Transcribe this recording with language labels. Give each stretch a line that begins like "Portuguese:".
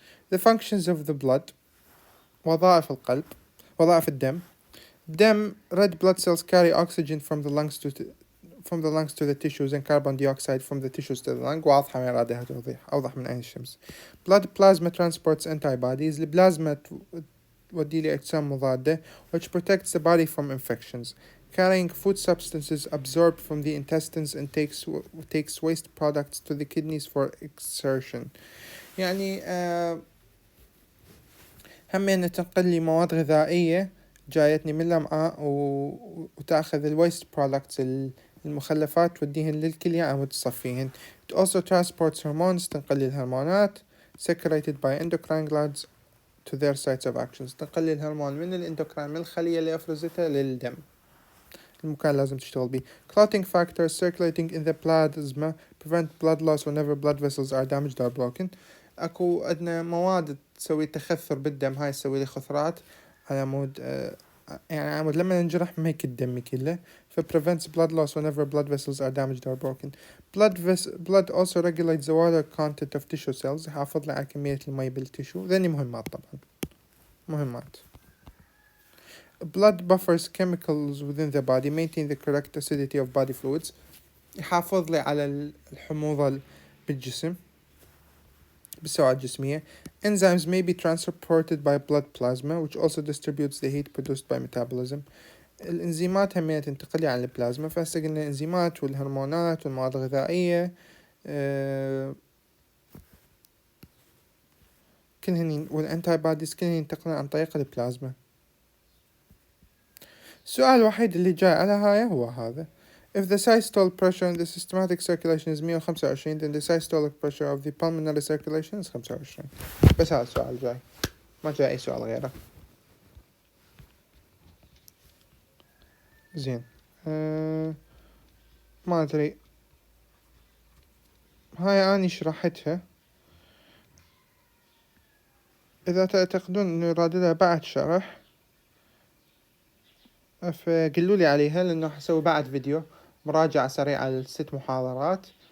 English: The functions of the blood،
Arabic: وظائف القلب، وظائف الدم.
English: red blood cells carry oxygen from the lungs to the tissues and carbon dioxide from the tissues to the lung.
Arabic: واضحة ما يرادها توضيح، أوضح من عين الشمس.
English: blood plasma transports antibodies.
Arabic: البلازما تودي لي أجسام مضادة
English: which protects the body from infections, carrying food substances absorbed from the intestines and takes waste products to the kidneys for exertion.
Arabic: يعني همين تنقل لي مواد غذائية جايتني من الأمعاء وتأخذ الويست برودكتس المخلفات توديهن للكلية عم تصفيهن.
English: It also transports hormones،
Arabic: تنقل لي الهرمونات
English: secreted by endocrine glands to their sites of actions،
Arabic: تنقل لي الهرمون من الاندوكراين من الخلية اللي أفرزتها للدم المكان لازم تشتغل بيه.
English: Clotting factors circulating in the plasma prevent blood loss whenever blood vessels are damaged or broken.
Arabic: أكو أدنى مواد تسوي تخثر بالدم، هاي تسوي لي خثرات على مود يعني على مود لما ننجرح ما يكد دمي كله،
English: prevents blood loss whenever blood vessels are damaged or broken. Blood also regulates the water content of tissue cells،
Arabic: يحافظ لي على كمية المي بالتشو. ذني مهمات طبعا مهمات.
English: Blood buffers chemicals within the body, maintain the correct acidity of body fluids،
Arabic: يحافظ لي على الحموضة بالجسم بالسوائل الجسمية.
English: Enzymes may be transported by blood plasma which also distributes the heat produced by metabolism.
Arabic: الإنزيمات همينة تنتقل لي على البلازما، فهسه قلنا الإنزيمات والهرمونات والمواد الغذائية كلهن والأنتي بوديز كلهن ينتقلن عن طريق البلازما. السؤال الوحيد اللي جاي على هاي هو هذا:
English: if the systolic pressure in the systematic circulation is 125 then the systolic pressure of the pulmonary circulation is 25.
Arabic: بس هذا السؤال جاي، ما جاي أي سؤال غيره. زين ما أدري، هاي أني شرحتها، إذا تعتقدون إنه يراد لها بعد شرح فقلوا لي عليها، لأنه حسوي بعد فيديو مراجعة سريعة ل6 محاضرات.